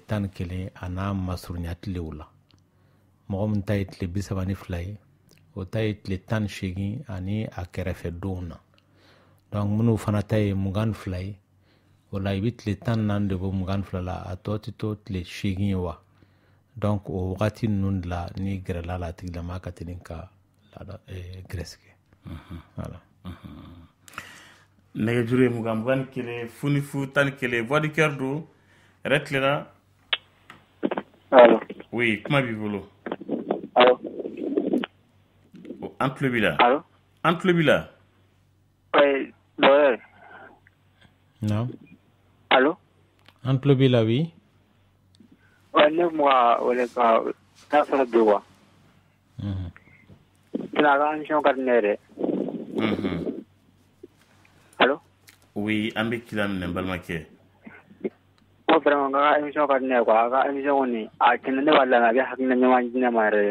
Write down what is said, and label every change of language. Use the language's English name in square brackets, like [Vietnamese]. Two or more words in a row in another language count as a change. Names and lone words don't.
[Bambara] 11 a n'a masurunya tilew la mɔgɔ mun ta ye tile 32 ye o ta ye tile 18 ani a kɛrɛfɛ donw na donc minnu fana ta ye 22 ye o la i bɛ tile 14 de bɔ 22 la a tɔ tɛ to tile 8 ye wa donc o wagati ninnu de la ni gɛrɛla la tigilama ka teli ka gɛrɛsɛgɛ voilà. Nɛgɛjuru ye 21 foni fu 11 [French] voix du cœur [Bambara] do yɛrɛ tilenna. Allô? [French] Oui, [Bambara] kuma b'i bolo? Allô? An tulo b'i la? Allô? An tulo b'i la? [French] Oui, docteur. Non. Allô? [Bambara] An tulo b'i la oui? Ouais, ne kuma wele ka n'a sɔrɔ bi wa. Tina ka émission ka di ne yɛrɛ. Allô? Oui, an bɛ kila minɛ n balimakɛ. Ko vraiment ka émission ka di ne ye quoi a ka émission kɔni a kɛnɛ ne b'a lamɛn a bɛ hakilina ɲuman di ne ma yɛrɛ.